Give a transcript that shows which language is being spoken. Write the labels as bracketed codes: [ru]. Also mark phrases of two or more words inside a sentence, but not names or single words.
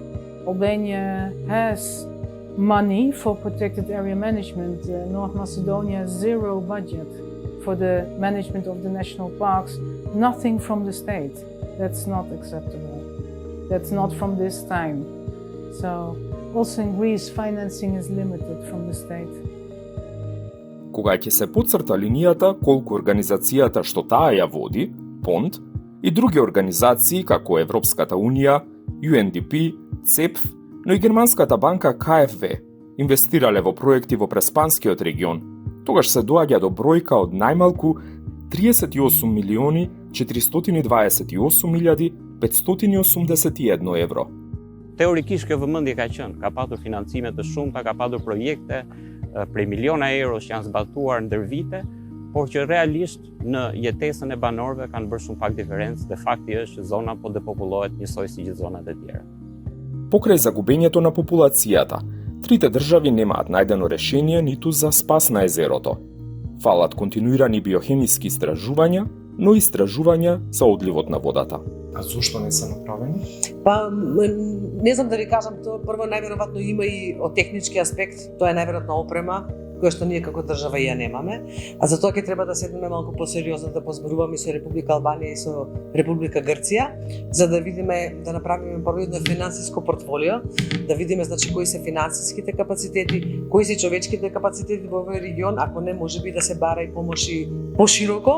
[en] Albania has money for protected area management. North Macedonia has zero budget for the management of the national parks, nothing from the state. That's not acceptable. That's not from this time. So also in Greece, financing is limited from the state. [mk] Кога ќе се потцрта линијата колку организацијата што таа ја води, ПОНД, и други организации како Европската Унија, UNDP, ЦЕПФ, но и германската банка KfW инвестирале во проекти во Преспанскиот регион, тогаш се доаѓа до бројка од најмалку 38.428.581 евро. [sq] Teorikisht kjo vëmendje ka qenë, ka patur financime të shumta, ka patur projekte prej miliona euro që janë zbatuar ndër vite, por që realisht në jetesën e banorëve kanë bërë shumë pak diferencë dhe fakti është që zona po depopullohet njësoj si gjithë zonat e tjera. [mk] Покрај загубењето на популацијата, трите држави немаат најдено решение ниту за спас на езерото. Фалат континуирани биохемиски истражувања, но и истражувања за одливот на водата. А зошто не се направени? Па, не знам да ви кажам, тоа прво најверојатно има и од технички аспект, тоа е најверојатно опрема, која што ние како држава ја немаме, а за тоа ќе треба да седнеме малку посериозно да позборуваме со Република Албанија и со Република Грција, за да видиме, да направиме прво едно финансиско портфолио, да видиме значи кои се финансиските капацитети, кои се човечките капацитети во овој регион, ако не можеби да се бара и помоши пошироко.